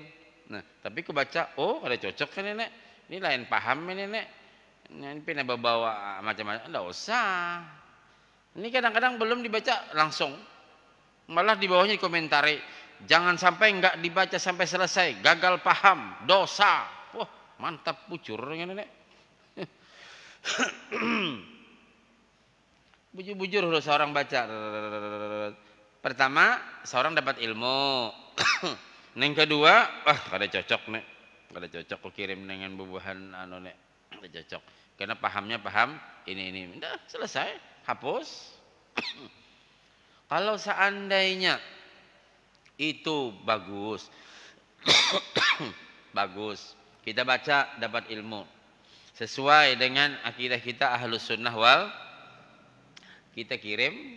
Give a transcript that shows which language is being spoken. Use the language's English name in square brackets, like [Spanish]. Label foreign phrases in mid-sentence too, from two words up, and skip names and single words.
[Banjar] Nah, tapi ku baca, oh ada cocok kan nenek. Ini lain paham ini nenek. Ini pernah bawa macam-macam. Enggak usah. Ini kadang-kadang belum dibaca langsung, malah di bawahnya dikomentari, jangan sampai enggak dibaca sampai selesai, gagal paham, dosa. Wah, mantap bujur nenek. Bujur-bujur udah seorang baca. Pertama, seorang dapat ilmu. Yang kedua, kada cocok nek, kada cocok ku kirim dengan bubuhan anu nek, kada cocok. Karena pahamnya paham ini. Udah selesai, hapus. Kalau seandainya itu bagus, bagus, kita baca dapat ilmu sesuai dengan akidah kita [Arabic] أهل السنة و, [Banjar] kita kirim.